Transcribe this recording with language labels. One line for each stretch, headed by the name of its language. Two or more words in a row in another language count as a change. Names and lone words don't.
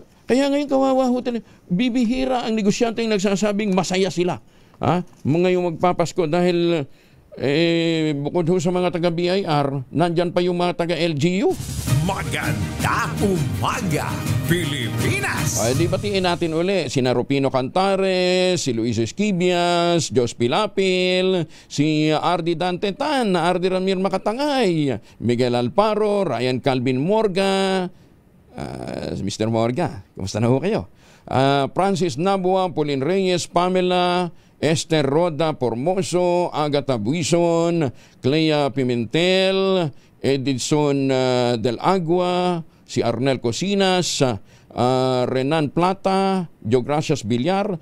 Filipino: Kaya ngayon kawawa ho talaga. Bibihira ang negosyante yung nagsasabing masaya sila. Mga yung magpapasko dahil bukod ho sa mga taga-BIR, nandyan pa yung mga taga-LGU. Magandang umaga, Pilipinas! Ay, di batiin natin uli sina Rupino Cantares, si Luis Esquibias, Jos Pilapil, si Ardi Dantetan, Ardi Ramir Makatangay, Miguel Alparo, Ryan Calvin Morga, Mr. Morga, kumusta na ho kayo? Francis Nabua, Pauline Reyes, Pamela, Esther Roda Formoso, Agatha Buison, Clea Pimentel, Edison Del Agua, si Arnel Cosinas, Renan Plata, Geogracias Villar.